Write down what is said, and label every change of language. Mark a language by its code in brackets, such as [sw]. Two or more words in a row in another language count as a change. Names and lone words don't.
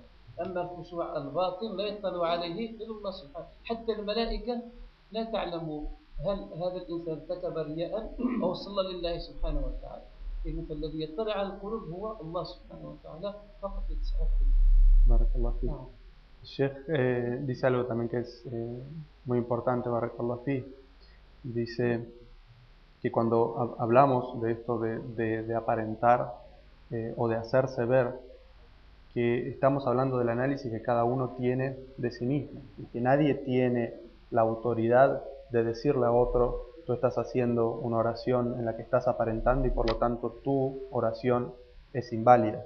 [ar] أما الخشوع الباطن لا يطلع عليه إلا الله سبحانه، حتى الملائكة لا تعلم هل هذا الإنسان ارتكب رياء أو صلى لله سبحانه وتعالى. إذن فالذي يطلع على القلوب هو الله سبحانه وتعالى فقط يتسعف. بارك الله في. [es] El Sheikh dice algo también que es muy importante, [ar] بارك الله في. [es] Dice que cuando hablamos de esto de aparentar o de hacerse ver, que estamos hablando del análisis que cada uno tiene de sí mismo y que nadie tiene la autoridad de decirle a otro: tú estás haciendo una oración en la que estás aparentando y por lo tanto tu oración es inválida.